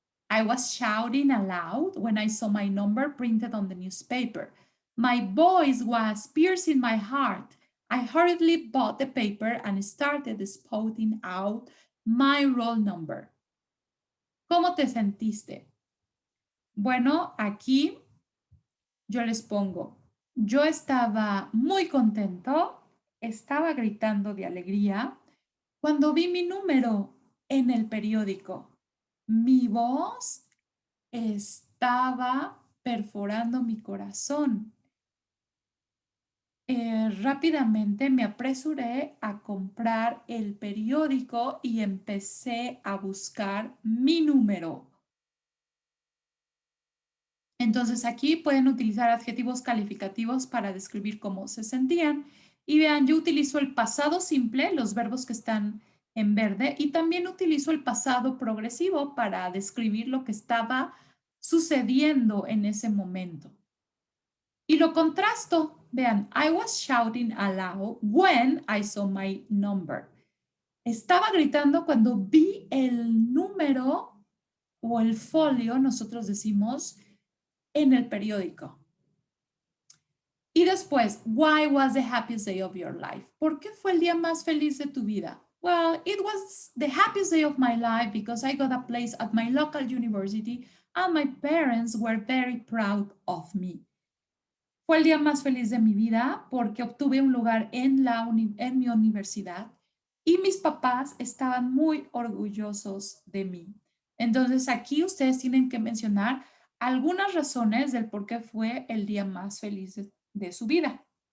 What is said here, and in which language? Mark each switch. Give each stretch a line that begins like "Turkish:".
English: I was shouting aloud when I saw my number printed on the newspaper. My voice was piercing my heart. I hurriedly bought the paper and started spouting out my roll number.
Spanish: ¿Cómo te sentiste? Bueno, aquí yo les pongo, yo estaba muy contento, estaba gritando de alegría cuando vi mi número en el periódico. Mi voz estaba perforando mi corazón. Rápidamente me apresuré a comprar el periódico y empecé a buscar mi número. Entonces aquí pueden utilizar adjetivos calificativos para describir cómo se sentían. Y vean, yo utilizo el pasado simple, los verbos que están en verde, y también utilizo el pasado progresivo para describir lo que estaba sucediendo en ese momento. Y lo contrasto.
English: Vean, I was shouting aloud when I saw my number.
Spanish: Estaba gritando cuando vi el número o el folio, nosotros decimos, en el periódico.
English: Y después, why was the happiest day of your life?
Spanish: ¿Por qué fue el día más feliz de tu vida?
English: Well, it was the happiest day of my life because I got a place at my local university and my parents were very proud of me.
Spanish: Fue el día más feliz de mi vida porque obtuve un lugar en mi universidad y mis papás estaban muy orgullosos de mí. Entonces aquí ustedes tienen que mencionar algunas razones del por qué fue el día más feliz de su vida.